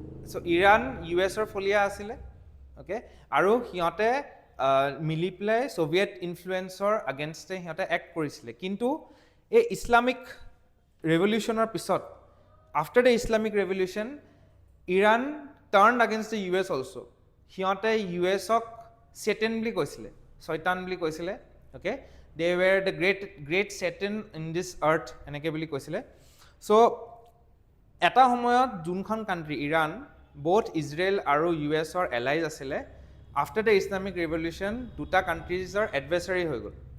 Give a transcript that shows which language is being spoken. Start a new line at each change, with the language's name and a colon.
Assamese: চ' Iran US-ৰ ফলীয়া আছিলে. Okay, আৰু সিহঁতে মিলি পেলাই ছ'ভিয়েট ইনফ্লুৱেঞ্চৰ আগেইনষ্টে সিহঁতে এক্ট কৰিছিলে. কিন্তু এই ইছলামিক ৰেভলিউশ্যনৰ পিছত,
English: After the Islamic revolution, Iran turn against the US also'.
Assamese: সিহঁতে US-ক চেটেন বুলি কৈছিলে, শয়তান বুলি কৈছিলে.
English: okay, they were the great Satan in this earth
Assamese: এনেকৈ বুলি কৈছিলে. চ' এটা সময়ত যোনখন কাণ্ট্ৰি ইৰাণ both ইজৰাইল আৰু US-ৰ এলাইজ আছিলে,
English: after the Islamic revolution
Assamese: দুটা কাণ্ট্ৰিজৰ এডভাৰ্চাৰী হৈ গ'ল.